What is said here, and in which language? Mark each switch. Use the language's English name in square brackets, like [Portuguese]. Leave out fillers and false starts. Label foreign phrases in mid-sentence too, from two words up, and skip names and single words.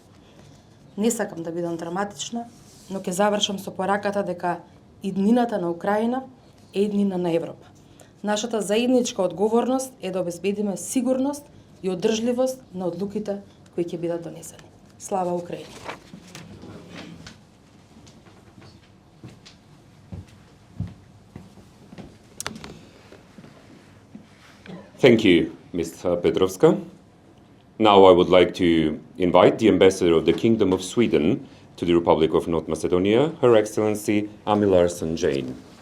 [Macedonian] Не сакам да бидам драматична, но ќе завршам со пораката дека иднината на Украина е иднина на Европа. Нашата заедничка одговорност е да обезбедиме сигурност и одржливост на одлуките кои ќе бидат донесени. Слава Украина! [English] Thank you, Ms. Petrovska. Now I would like to invite the Ambassador of the Kingdom of Sweden to the Republic of North Macedonia, Her Excellency Ami Larsson-Jane.